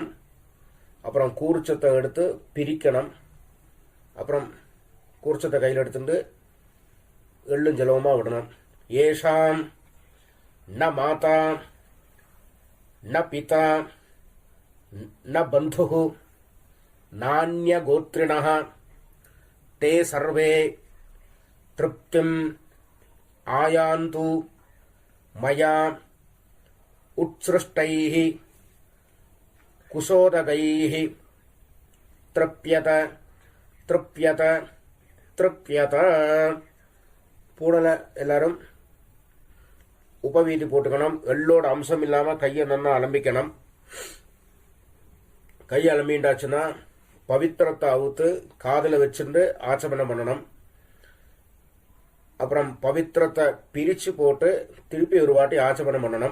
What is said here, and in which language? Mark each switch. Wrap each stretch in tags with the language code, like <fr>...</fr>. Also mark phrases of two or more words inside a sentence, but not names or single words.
<ta>அப்புறம் கூர்ச்சத்தை எடுத்து பிரிக்கணும். அப்புறம் கூர்ச்சத்தை கையில் எடுத்துட்டு எள்ளும் ஜலவுமா விடணும்.</ta> <sa>एषां न माता न पिता न बन्धु नान्यगोत्रिणः ते सर्वे तृप्तिम् आयान्तु मया उत्सृष्टैः कुशोदकैः तृप्यत तृप्यत तृप्यत.</sa> <ta>பூடலை எல்லாரும் உபவீதி போட்டுக்கணும். எள்ளோட அம்சம் இல்லாம கையை நல்லா அலம்பிக்கணும். கை அலம்பிண்டாச்சுன்னா பவித்திரத்தை அவுத்து காதல வச்சுட்டு ஆச்சமனம் பண்ணணும். அப்புறம் பவித்திரத்தை பிரிச்சு போட்டு திருப்பி ஒரு வாட்டி ஆச்சமனம் பண்ணணும்.</ta>